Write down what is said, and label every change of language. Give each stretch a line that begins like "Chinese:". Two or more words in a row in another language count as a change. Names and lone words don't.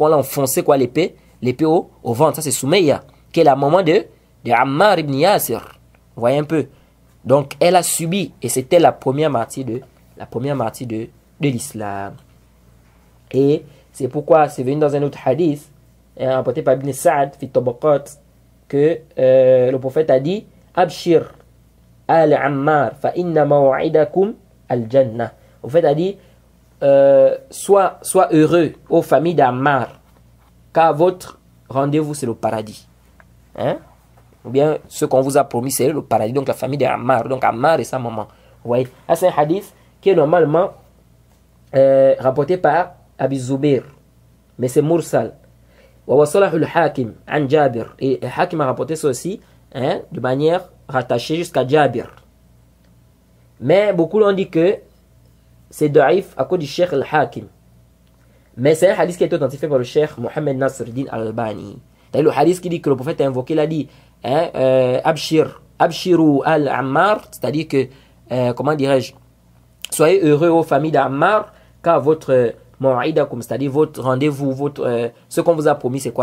French: On l'a enfoncé quoi, l'épée au ventre. Ça c'est Soumeya, qui est la maman de Ammar ibn Yasir. Vous voyez un peu. Donc elle a subi, et c'était la première martyre de l'islam. Et c'est pourquoi c'est venu dans un autre hadith, rapporté par Ibn Sa'ad, fi Tabaqat, que le prophète a dit
Arabic: أبشر آل عمار، فإن موعدكم الجنة.
French: Le prophète a dit sois heureux aux familles d'Ammar. car votre rendez-vous c'est le paradis. Hein? Ou bien ce qu'on vous a promis c'est le paradis. Donc la famille d'Ammar, donc Ammar et sa maman. Vous voyez, c'est un hadith qui est normalement rapporté par Abi Zubair, mais c'est mursal.
Arabic: ووصله الحاكم عن جابر,
French: et le Hakim a rapporté ça aussi, hein, de manière rattachée jusqu'à Jabir. Mais beaucoup l'ont dit que c'est daif à cause du Cheikh al-Hakim. Mais c'est un hadith qui est authentifié par le Cheikh Mohammed Nasruddin al-Albani. Le hadith qui dit que le prophète a invoqué, il a dit hein,
Arabic: أبشروا آل عمار,
French: c'est-à-dire que, comment dirais-je, soyez heureux aux familles d'Ammar, car votre maw'idakum, c'est-à-dire votre rendez-vous, votre, ce qu'on vous a promis, c'est quoi?